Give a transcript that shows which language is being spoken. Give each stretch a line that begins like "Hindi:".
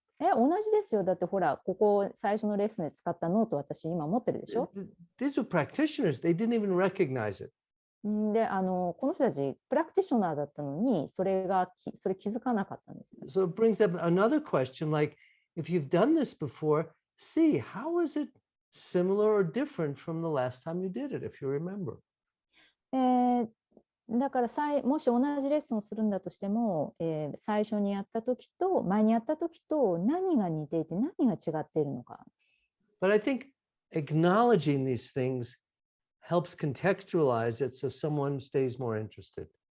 Japanese: 同じですよ。だってほら、ここ最初のレッスンで使ったノート私今持ってるでしょ。
English: These were practitioners. They didn't even recognize it.
Japanese: で、この人たちプラクティショナーだったのに、それ気づかなかったんですよ。
English: So it brings up another question, like, if you've done this before, see, how is it similar or different from the last time you did it, if you remember?
Japanese: だからもし同じレッスンをするんだとしても、最初にやった時と前にやった時と何が似ていて何が違っているのか。
English: But I think acknowledging these things helps contextualize it so someone stays more interested.